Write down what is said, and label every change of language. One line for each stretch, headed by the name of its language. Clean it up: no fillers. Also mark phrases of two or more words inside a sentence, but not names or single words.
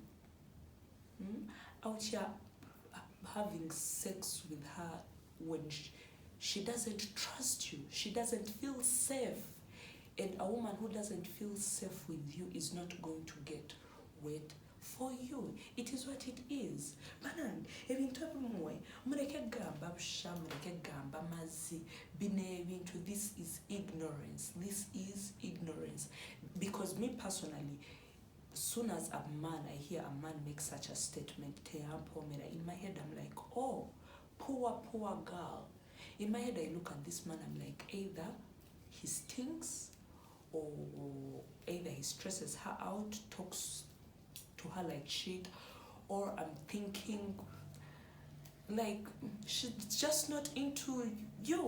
English: Out here having sex with her when she doesn't trust you. She doesn't feel safe. And a woman who doesn't feel safe with you is not going to get wet for you. It is what it is.
Nyankole: Banan, ebintu ebimwe, mureke gamba busha, mureke gamba mazi, bine ebintu.
English: This is ignorance. This is ignorance. Because me personally, as soon as a man, I hear a man make such a statement, in my head I'm like, oh, poor girl. In my head I look at this man, I'm like, either he stinks, or either he stresses her out, talks to her like shit, or I'm thinking like she's just not into you.